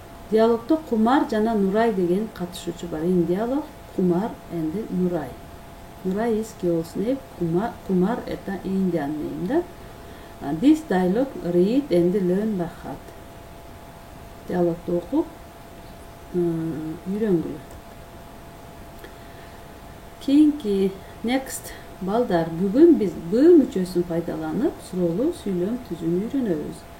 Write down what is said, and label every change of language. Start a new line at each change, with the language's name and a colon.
Kyrgyz: Диалогдо Кумар жана Нурай деген катышуучу бар.
English: In dialogue, Kumar and Nuray. Nuray is girl's name. Kumar это Indian name. This dialogue read and learn by heart.
Kyrgyz: Диалогду окуп үйрөнгүлө. Кийинки next балдар бүгүн биз б мүчөсүн пайдаланып суроолуу сүйлөм түзүүнү үйрөнөбүз.